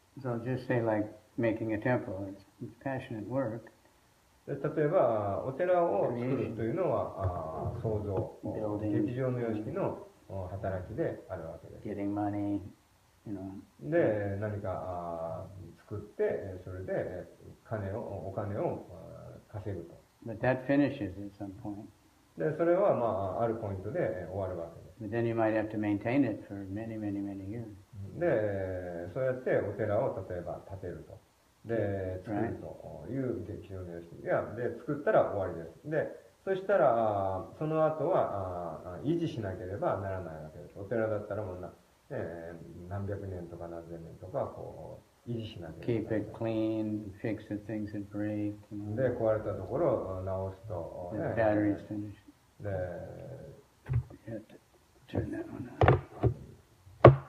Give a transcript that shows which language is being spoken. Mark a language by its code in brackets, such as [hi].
[en] So just say like making a temple, it's passionate work. [ja] で例えばお寺を作るというのは創造、劇場の様式の働きであるわけです。 [en] Getting money, you know. [ja] で、何か作って、それでお金を稼ぐと。 [en] But that finishes at some point. [ja] で、それはあるポイントで終わるわけです。 [en] But then you might have to maintain it for many, many, many years. [ja] で、そうやってお寺を例えば建てると。で、作るという劇場の様式で、作ったら終わりです。で、そしたら、その後は維持しなければならないわけです。お寺だったらもう何百年とか何千年とかこう維持しなければならない。 [en] Keep it clean, fix the things that break. You know. [ja] で、壊れたところを直すと、 [en] The battery's finished. [ja] で、 [en] You have to turn that one on.